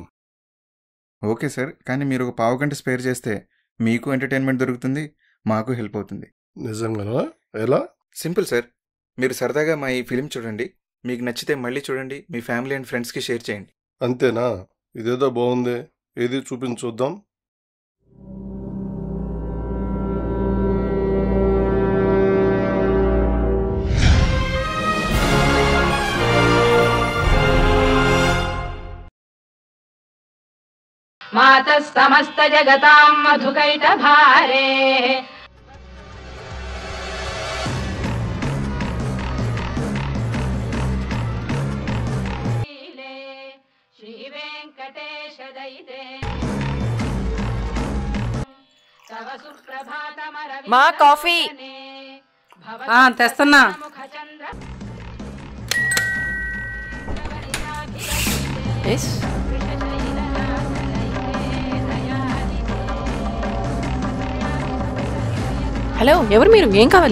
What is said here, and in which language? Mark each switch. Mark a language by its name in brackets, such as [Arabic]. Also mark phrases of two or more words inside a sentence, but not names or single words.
[English] okay sir, [Telugu] కానీ మీరు ఒక పావు గంట స్పేర్ చేస్తే మీకు ఎంటర్టైన్మెంట్ దొరుకుతుంది, మాకు హెల్ప్ అవుతుంది. నిజంగానా? ఎలా? [English] simple sir. [Telugu] మీరు సరదాగా మా ఈ ఫిలిం చూడండి, మీకు నచ్చితే మళ్ళీ చూడండి, మీ [English] family and friends [Telugu] షేర్ చేయండి. అంతేనా? ఇదేదో బాగుంది, ఏది చూద్దాం. [Sanskrit] मातः समस्त जगतां मधुकैटभारे श्री वेंकटेश दयिते तव सुप्रभातमरविंद [Telugu] మా కాఫీ తెస్తున్నా. హలో, ఎవరు మీరు? ఏం కావాలి?